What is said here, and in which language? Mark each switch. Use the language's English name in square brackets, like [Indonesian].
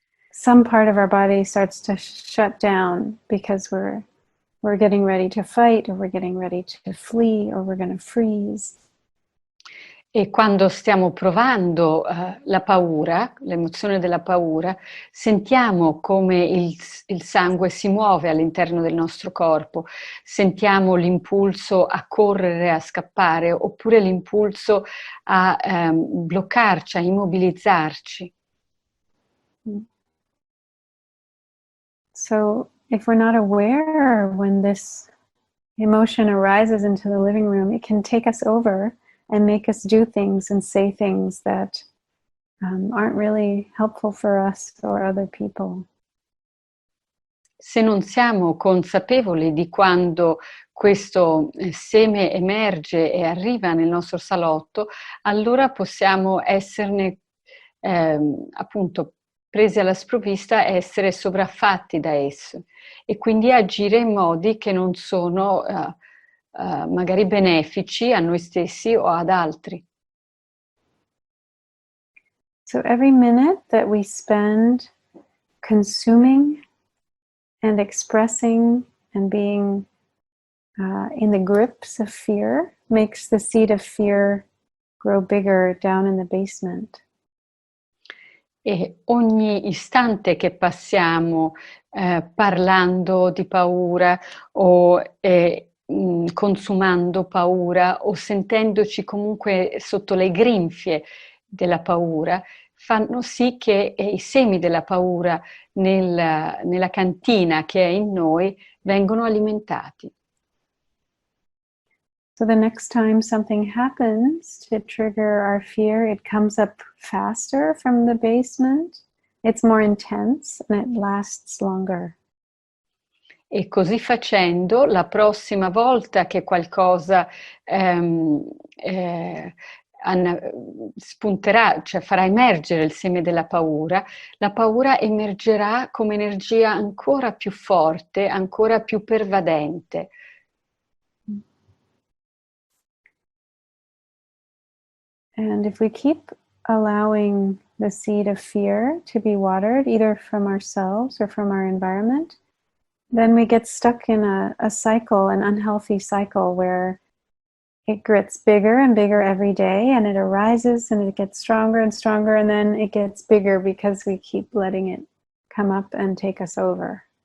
[English] Some part of our body starts to shut down because we're getting ready to fight, or we're getting ready to flee, or we're going to freeze. [Italian] E quando stiamo provando la paura, l'emozione della paura, sentiamo come il sangue si muove all'interno del nostro corpo, sentiamo l'impulso a correre, a scappare, oppure l'impulso a bloccarci, a immobilizzarci. [English] So if we're not aware when this emotion arises into the living room, it can take us over and make us do things and say things that aren't really helpful for us or other people. [Italian] Se non siamo consapevoli di quando questo seme emerge e arriva nel nostro salotto, allora possiamo esserne appunto presi alla sprovvista e essere sovraffatti da esso e quindi agire in modi che non sono magari benefici a noi stessi o ad altri. [English] So every minute that we spend consuming and expressing and being in the grips of fear makes the seed of fear grow bigger down in the basement. [Italian] E ogni istante che passiamo parlando di paura o consumando paura o sentendoci comunque sotto le grinfie della paura, fanno sì che i semi della paura nella cantina che è in noi vengono alimentati. [English] So the next time something happens to trigger our fear, it comes up faster from the basement, it's more intense, and it lasts longer. [Italian] E così facendo, la prossima volta che qualcosa spunterà, cioè farà emergere il seme della paura, la paura emergerà come energia ancora più forte, ancora più pervadente. [English] And if we keep allowing the seed of fear to be watered, either from ourselves or from our environment, then we get stuck in a cycle, an unhealthy cycle, where it gets bigger and bigger every day, and it arises and it gets stronger and stronger, and then it gets bigger because we keep letting it come up and take us over.